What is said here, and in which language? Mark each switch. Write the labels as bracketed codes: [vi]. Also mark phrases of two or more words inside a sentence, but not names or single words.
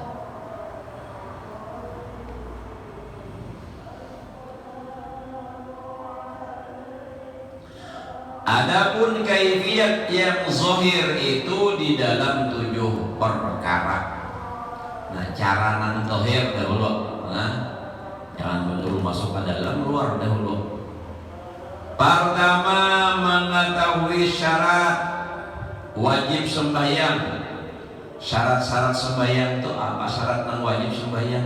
[id] Adapun kaifiat yang zahir itu di dalam 7 perkara. Nah, cara nan zahir dahulu. Jangan dulu masuk ke dalam, luar dahulu. Pertama mengetahui syarat wajib sembahyang. Syarat-syarat sembahyang itu apa? Syarat yang wajib sembahyang.